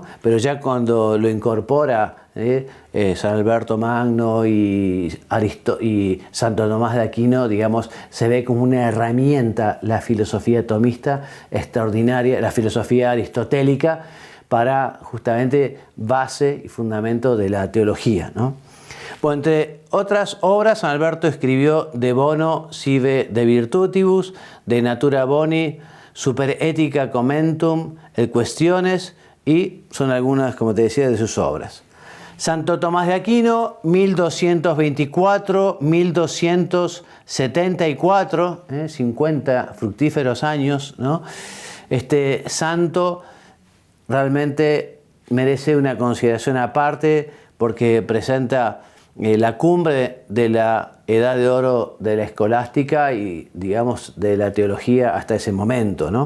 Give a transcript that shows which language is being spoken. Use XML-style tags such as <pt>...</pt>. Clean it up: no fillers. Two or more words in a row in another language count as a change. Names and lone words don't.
<es>Pero ya cuando lo incorpora San Alberto Magno y Santo Tomás de Aquino, digamos, se ve como una herramienta la filosofía tomista extraordinaria, la filosofía aristotélica, para justamente base y fundamento de la teología, ¿no? Bueno, entre otras obras, San Alberto escribió De Bono Sive de Virtutibus, De Natura Boni, Super Ethica Commentum, El Cuestiones, y son algunas, como te decía, de sus obras. Santo Tomás de Aquino, 1224-1274, 50 fructíferos años, ¿no? Este santo realmente merece una consideración aparte porque presenta la cumbre de la edad de oro de la escolástica y, digamos, de la teología hasta ese momento, ¿no?</es>